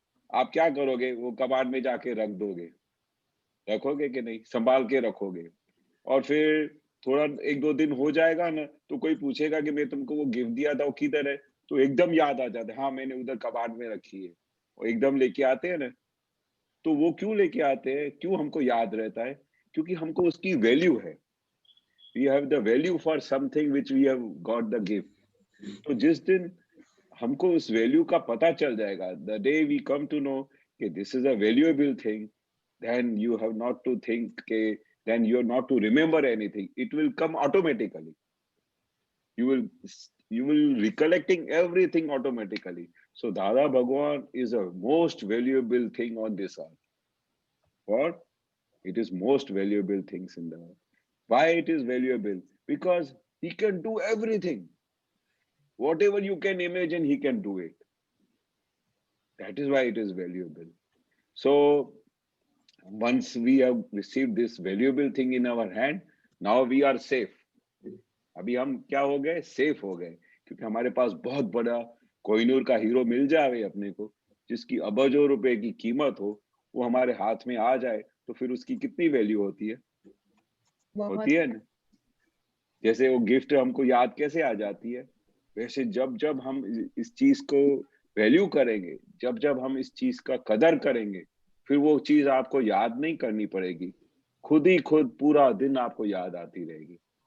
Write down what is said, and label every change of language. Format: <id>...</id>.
<hi>आप क्या करोगे वो कबाड़ में जाके रख दोगे रखोगे कि नहीं संभाल के रखोगे और फिर थोड़ा 1-2 दिन हो जाएगा ना तो कोई पूछेगा कि मैं तुमको वो गिफ्ट दिया था वो किधर है तो एकदम याद आ जाता है हाँ मैंने उधर कबाड़ में रखी है और एकदम लेके आते हैं ना तो वो क्यों लेके आते हैं क्यों हमको याद रहता है क्योंकि हमको उसकी वैल्यू है</hi> <en>we have the value for something which we have got the gift</en> <hi>तो जिस दिन हमको उस वैल्यू का पता चल जाएगा</hi> <en>The day we come to know कि this is a valuable thing, then you have not to think के then you are not to remember anything. It will come automatically. You will recollecting everything automatically. So Dada Bhagwan is a most valuable thing on this earth. What? It is most valuable things in the earth. Why it is valuable? Because he can do everything. Whatever you can imagine, he can do it. That is why it is valuable. So once we have received this valuable thing in our hand, now we are safe.</en> <hi>अभी हम क्या हो गए? Safe हो गए, क्योंकि हमारे पास बहुत बड़ा कोहिनूर का हीरो मिल जाए अपने को, जिसकी अबजों रुपए की कीमत हो, वो हमारे हाथ में आ जाए, तो फिर उसकी कितनी वैल्यू होती है? होती है ना? जैसे वो गिफ्ट हमको याद कैसे आ जाती है, वैसे जब जब हम इस चीज को वैल्यू करेंगे, जब जब हम इस चीज का कदर करेंगे, फिर वो चीज आपको याद नहीं करनी पड़ेगी, खुद ही खुद पूरा दिन आपको याद आती रहेगी।</hi>